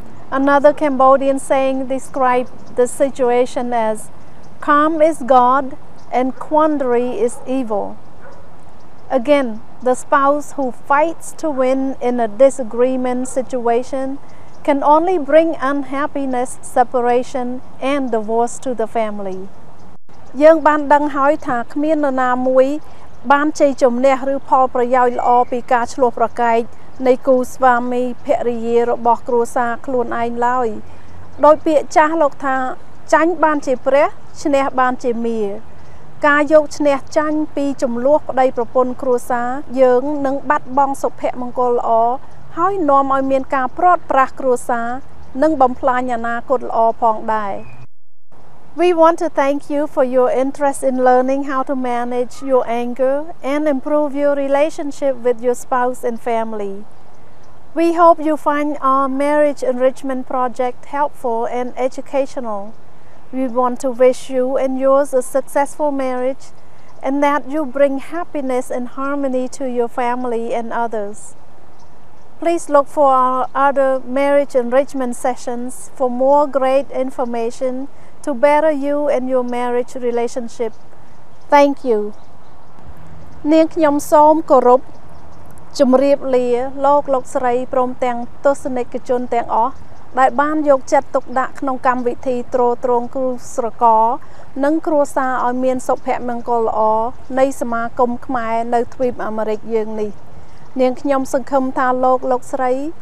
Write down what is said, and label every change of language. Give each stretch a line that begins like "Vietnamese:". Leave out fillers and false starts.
English: Another Cambodian saying described the situation as calm is God and quandary is evil. Again, the spouse who fights to win in a disagreement situation can only bring unhappiness, separation and divorce to the family.
Khmer: យើងបានដឹងហើយថាគ្មាននរណាមួយបានជ័យជំនះឬផលប្រយោជន៍ល្អពីការឆ្លោះប្រកែកនៃគូស្វាមីភរិយារបស់គ្រួសារខ្លួនឯងឡើយដោយពាក្យចាស់លោកថាចាញ់បានជាព្រះឈ្នះបានជាមារ ការយកឈ្នះចាញ់ពីចំនួនប្តីប្រពន្ធគ្រួសារយើងនឹងបាត់បង់សុភមង្គលល្អហើយនាំឲ្យមានការព្រាត់ប្រាសគ្រួសារនិងបំផ្លាញអនាគតល្អផងដែរ
English: We want to thank you for your interest in learning how to manage your anger and improve your relationship with your spouse and family. We hope you find our marriage enrichment project helpful and educational. We want to wish you and yours a successful marriage and that you bring happiness and harmony to your family and others. Please look for our other marriage enrichment sessions for more great information to better you and your marriage relationship. Thank you.
Khmer: នាងខ្ញុំសូមគោរពជំរាបលាលោកស្រីព្រមទាំងទស្សនិកជនទាំងអស់ដែលបានយកចិត្តទុកដាក់ក្នុងកម្មវិធីទ្រទ្រង់គ្រូស្រករនិងគ្រួសារឲ្យមានសុភមង្គលល្អនៃសមាគមខ្មែរនៅទ្វីបអាមេរិកយើងនេះនាងខ្ញុំសង្ឃឹមថាលោកស្រី